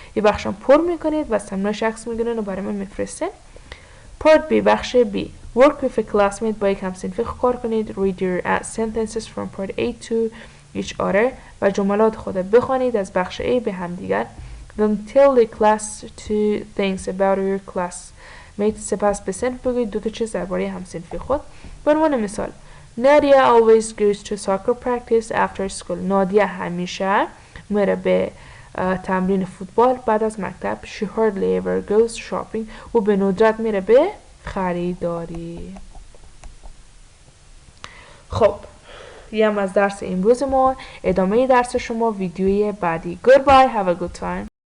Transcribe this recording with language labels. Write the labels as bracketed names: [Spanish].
[Persian] یه بخشم پر میکنید و از تمرینش عکس میگیرین و برای من میفرستین. [English] Part B [Persian] بخش B [English] work with a classmate [Persian] با یک همصنفی کار کنید. [English] read your sentences from part A to each other [Persian] و جملات خود بخوانید از بخش A به هم دیگر. [English] Then tell the class two things about your classmate. [Persian] سپس به صنف بگویید دو تا چیز درباره همصنفی خود. به عنوان مثال [English] Nadia always goes to soccer practice after school. [Persian] نادیه همیشه میره به تمرین فوتبال بعد از مکتب. [English] She hardly ever goes shopping. [Persian] و به ندرت میره به خریداری. خب یه هم از درس امروز ما. ادامه درس شما ویدیوی بعدی. [English] Goodbye. Have a good time.